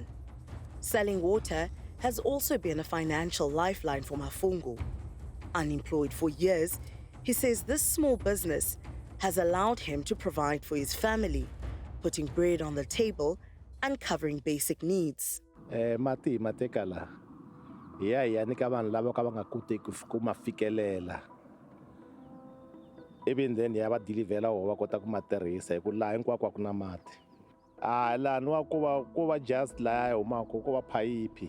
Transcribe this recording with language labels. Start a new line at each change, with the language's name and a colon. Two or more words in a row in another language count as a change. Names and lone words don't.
English: Selling water has also been a financial lifeline for Mafungu. Unemployed for years, he says this small business has allowed him to provide for his family, putting bread on the table and covering basic needs.
Tsonga: Mati matekala. Ya ni ka vanhu lava ka va nga koteki ku ma fikelela.
English: Even then
Tsonga: ya va delivela ho va kota ku ma tirhisa hi ku laha hinkwako a ku na mati. Laha ni wa ku va just laha humaka ku va phayiphi.